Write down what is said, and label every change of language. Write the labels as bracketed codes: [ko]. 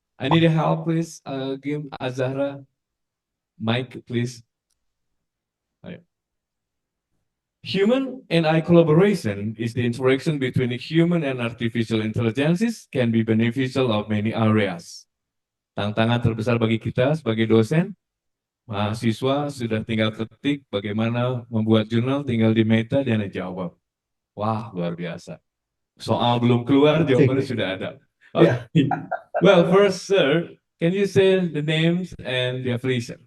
[en] I need a help, please. Give Azahra mic, please. [id] Ayo. [en] Human and AI collaboration is the interaction between human and artificial intelligence can be beneficial of many areas. [id] Tantangan terbesar bagi kita sebagai dosen, mahasiswa sudah tinggal ketik bagaimana membuat jurnal, tinggal di meta dan jawab. Wah, luar biasa. Soal belum keluar, jawabannya sudah ada. [en] Okay. Well, first, sir, can you say the names and the affiliation?